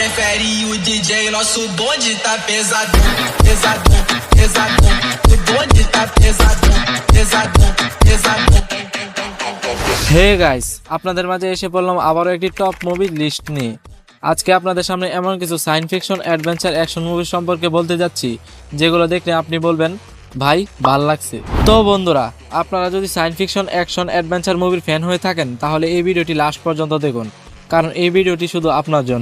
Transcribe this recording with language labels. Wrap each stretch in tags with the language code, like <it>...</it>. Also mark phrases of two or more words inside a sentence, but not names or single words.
<pt>confere e o DJ, nosso bonde tá pesadão, pesadão, pesadão. O bonde tá pesadão, pesadão, pesadão.</pt> <bn>হে গাইস, আপনাদের মাঝে এসে পড়লাম আবারও একটি টপ মুভির লিস্ট নিয়ে। আজকে আপনাদের সামনে এমন কিছু সায়েন্স ফিকশন, অ্যাডভেঞ্চার, অ্যাকশন মুভি সম্পর্কে বলতে যাচ্ছি যেগুলো দেখলে আপনি বলবেন ভাই ভাল লাগছে। তো বন্ধুরা, আপনারা যদি সায়েন্স ফিকশন, অ্যাকশন, অ্যাডভেঞ্চার মুভির ফ্যান হয়ে থাকেন তাহলে এই ভিডিওটি লাস্ট পর্যন্ত দেখুন, কারণ এই ভিডিওটি শুধু আপনার জন্য।</bn>